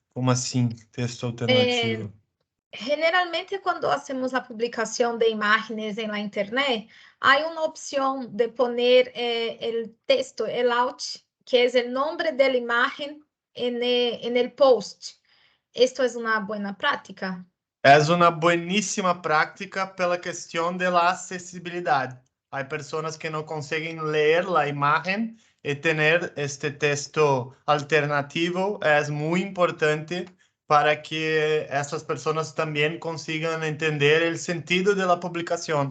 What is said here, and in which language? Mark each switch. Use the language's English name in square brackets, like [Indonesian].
[Portuguese] Como assim, texto alternativo? [Spanish] Generalmente, [Portuguese] quando [Spanish] hacemos [Portuguese] a publicação de imagens na internet, há uma opção de [Spanish] poner [Portuguese] o texto, el alt, que é o nome da imagem [Spanish] en el post. ¿Esto es una buena práctica? Es una buenísima práctica [Portuguese] pela questão [Spanish] de la acessibilidade. Hay personas que no consiguen leer la imagen y tener este texto alternativo es muy importante para que [Portuguese] essas pessoas também consigam entender o sentido da publicação.